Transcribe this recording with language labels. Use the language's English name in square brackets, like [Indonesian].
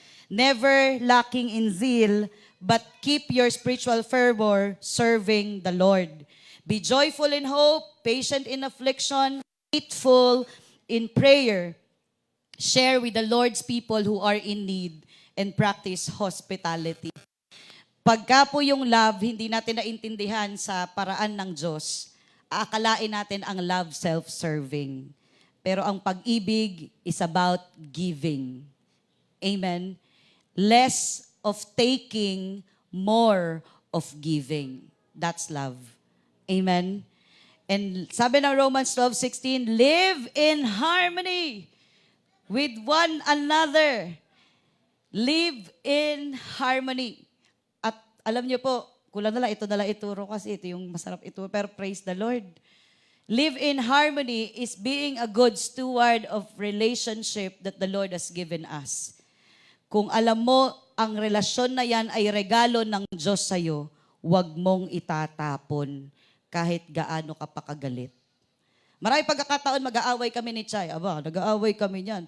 [English] Never lacking in zeal, but keep your spiritual fervor serving the Lord. Be joyful in hope, patient in affliction, faithful in prayer. Share with the Lord's people who are in need and practice hospitality. [Filipino] Pagka po yung love, hindi natin naintindihan sa paraan ng Diyos, aakalain natin ang love self-serving. Pero ang pag-ibig [English] is about giving. [Filipino] Amen? [English] Less of taking, more of giving. That's love. Amen? And [Filipino] sabi ng [English] Romans 12:16, live in harmony with one another. Live in harmony. [Filipino] At alam niyo po, kulang na lang ituro kasi ito yung masarap ituro. Pero [English] praise the Lord. Live in harmony is being a good steward of relationship that the Lord has given us. [Filipino] Kung alam mo, ang relasyon na yan ay regalo ng Diyos sa'yo, huwag mong itatapon kahit gaano ka pa kagalit. Maraming pagkakataon, mag-aaway kami ni Chay. Aba, nag-aaway kami niyan.